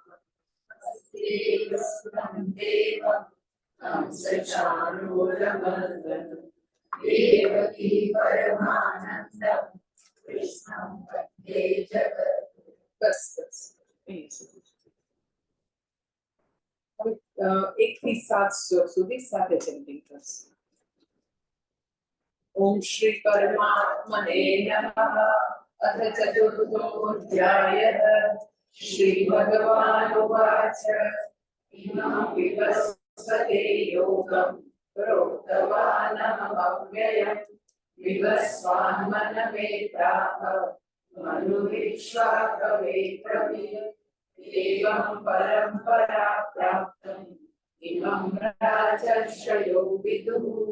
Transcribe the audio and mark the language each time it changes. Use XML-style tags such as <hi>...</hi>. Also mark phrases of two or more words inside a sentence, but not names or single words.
<sa>श्रीकृष्णं देवं कंसचाणूरमर्दनं देवकी परमानन्दं कृष्णं वन्दे जगद्गुरुं।</sa> <gu>बस एक થી 7 શ્લોક સુધી સાથે ચેન્ટિંગ કરશે.</gu> <sa>ओम श्री परमात्मने नमः। अथ चतुर्थोऽध्यायः। श्रीभगवानुवाच इमं विवस्वते योगं प्रोक्तवानहमव्ययम् विवस्वान्मनमे प्राह मनुरिक्ष्वाकवे ब्रवीत् एवं परम्परा प्राप्तम् इमं राजर्षयो विदुः</sa>